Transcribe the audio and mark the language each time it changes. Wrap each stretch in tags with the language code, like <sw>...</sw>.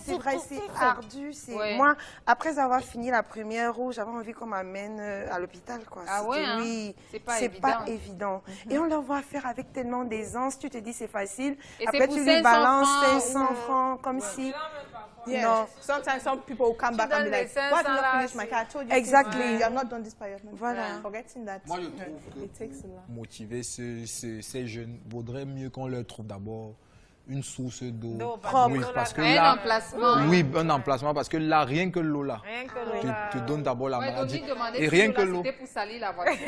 <fr>C'est vrai, c'est ardu. Moi, après avoir fini la première roue, j'avais envie qu'on m'amène à l'hôpital. Oui, c'est pas évident. Et on leur voit faire avec tellement d'aisance. Tu te dis c'est facile. Après tu lui balances 500 francs comme si...</fr> <en>Yeah. No. Sometimes some people will come back and be like, why did you not finish my car? I told you exactly. You have not done this by yourself.</en> <fr>Voilà.</fr> <en>Forgetting that.</en> <fr>Moi, je trouve que motiver ces jeunes vaudrait mieux qu'on leur trouve d'abord une source d'eau propre. Oui, parce que là, un emplacement. Oui, un emplacement, parce que là, rien que l'eau là, te donne d'abord la maladie. Et rien que l'eau, pour salir la voiture.</fr>